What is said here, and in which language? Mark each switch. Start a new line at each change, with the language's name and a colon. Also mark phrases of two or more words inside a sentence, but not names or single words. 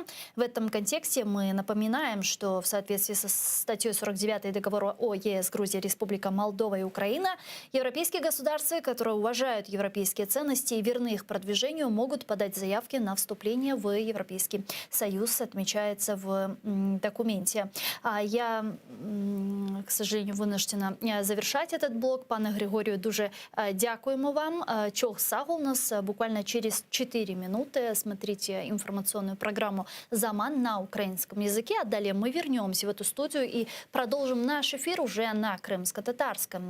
Russian: В этом контексте мы напоминаем, что в соответствии со статьей 49 договора о ЕС Грузия, Республика Молдова и Украина, европейские государства, которые уважают европейские ценности и верны их продвижению, могут подать заявки на вступление в Европейский Союз, отмечается в документе. Я, к сожалению, вынуждена завершать этот блок.
Ukrainian: Пане Григорію, дуже дякуємо вам. Чох Сагул
Russian: у нас буквально через 4 минуты. Смотрите информационную программу «Заман» на украинском языке. А далее мы вернемся в эту студию и продолжим наш эфир уже на крымско-татарском.